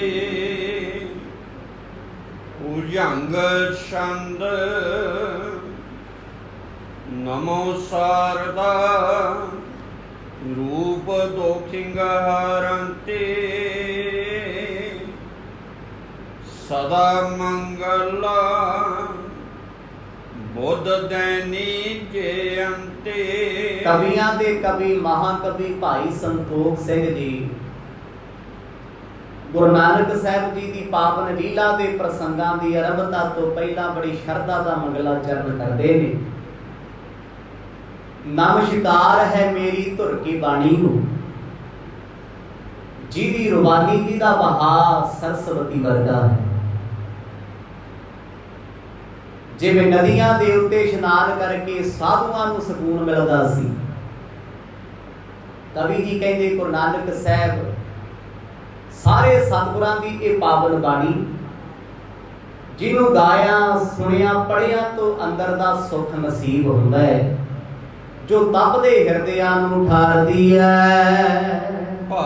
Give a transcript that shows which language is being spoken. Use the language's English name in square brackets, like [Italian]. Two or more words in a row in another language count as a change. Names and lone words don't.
[Hindi] उजंग छंद नमो शारदा रूप दोखिंग हरंते सदा मंगल बुध दैनी जयंते। [Punjabi] ਕਵਿਆਂ ਦੇ ਕਵਿ [Hindi] महाकवि भाई संतोख सिंह जी गुरु नानक साहब जी की पावन लीला के प्रसंगां की आरंभता तो पहला बड़ी शरधा का मंगलाचरण करते हैं। [Punjabi] ਨਮਸਕਾਰ ਹੈ ਮੇਰੀ ਧੁਰ ਕੀ ਬਾਣੀ ਨੂੰ, ਜਿਹਦੀ ਰੁਬਾਨੀ ਜੀ ਦਾ ਬਹਾ ਸਰਸਵਤੀ ਵਰਗਾ ਹੈ। ਜਿਵੇਂ ਨਦੀਆਂ ਦੇ ਉੱਤੇ ਇਸ਼ਨਾਨ ਕਰਕੇ ਸਾਧੂਆਂ ਨੂੰ ਸਕੂਨ ਮਿਲਦਾ ਸੀ, ਕਵਿ ਜੀ ਕਹੰਦੇ ਗੁਰੂ ਨਾਨਕ ਸਾਹਬ ਸਾਰੇ ਸਤਗੁਰਾਂ ਦੀ ਇਹ ਪਾਵਨ ਬਾਣੀ ਜਿਨ੍ਹੋਂ ਗਾਇਆ ਸੁਣਿਆ ਪੜ੍ਹਿਆ ਤੋ ਅੰਦਰ ਦਾ ਸੁਖ ਨਸੀਬ ਹੁੰਦਾ ਹੈ, ਜੋ ਤਪਦੇ ਹਿਰਦਿਆਂ ਨੂੰ ਠਾਰਦੀ ਹੈ।